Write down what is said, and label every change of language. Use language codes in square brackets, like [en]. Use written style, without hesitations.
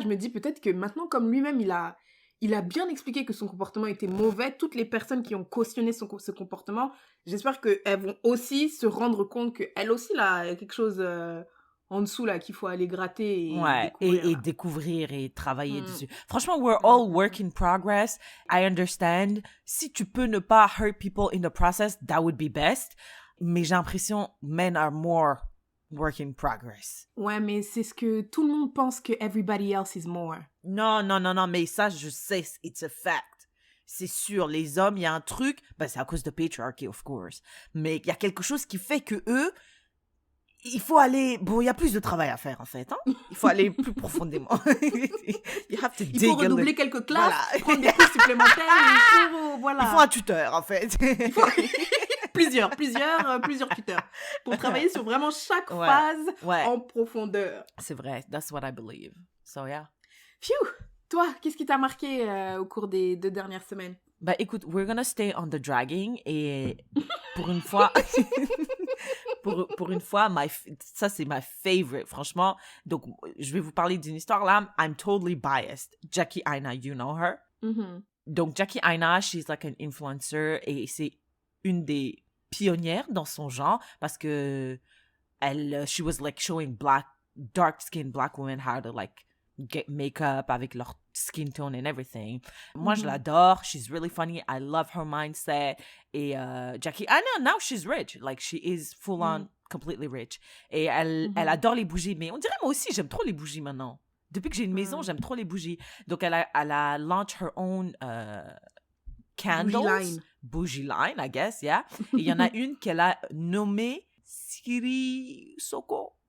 [fr] Je me dis peut-être que maintenant, comme lui-même, il a bien expliqué que son comportement était mauvais. Toutes les personnes qui ont cautionné ce comportement, j'espère qu'elles vont aussi se rendre compte qu'elles aussi, là, il y a quelque chose en dessous, là, qu'il faut aller gratter et Ouais, découvrir. et découvrir et travailler dessus. [en] Franchement, we're all work in progress. I understand. [fr] Si tu peux ne pas [en] hurt people in the process, that would be best. [fr] Mais j'ai l'impression [en] men are more work in progress. [fr] Ouais, mais c'est ce que tout le monde pense que [en] everybody else is more. [fr] Non, mais ça, je sais, [en] it's a fact. [fr] C'est sûr, les hommes, il y a un truc, ben c'est à cause de patriarchy, of course. Mais il y a quelque chose qui fait que eux, il faut aller... Bon, il y a plus de travail à faire, en fait. Hein? Il faut aller plus profondément. [en] You have to [fr] Il faut redoubler quelques classes, Voilà. prendre des cours supplémentaires, voilà. Il faut un tuteur, en fait. plusieurs tuteurs pour travailler sur vraiment chaque phase en profondeur. C'est vrai, [en] that's what I believe. So, yeah. Phew! [fr] Toi, qu'est-ce qui t'a marqué au cours des 2 dernières semaines? [en] Bah, écoute, we're gonna stay on the dragging [fr] et pour une fois... Pour une fois, ça c'est [en] my favorite, [fr] franchement. Donc, je vais vous parler d'une histoire là. [en] I'm totally biased. Jackie Aina, you know her? Mm-hmm. Donc, Jackie Aina, she's like an influencer [fr] et c'est une des pionnières dans son genre parce que [en] she was like showing dark-skinned black women how to like get makeup avec leur skin tone and everything. [fr] Moi, je l'adore. [en] She's really funny. I love her mindset. Et Jackie Aina, now she's rich. Like, she is full on completely rich. [fr] Et elle adore les bougies. Mais on dirait, moi aussi, j'aime trop les bougies maintenant. Depuis que j'ai une maison, j'aime trop les bougies. Donc, elle a [en] launched her own candles. [fr] Bougie line, [en] I guess, yeah. [fr] Et il y en a une qu'elle a nommée Siri Soko.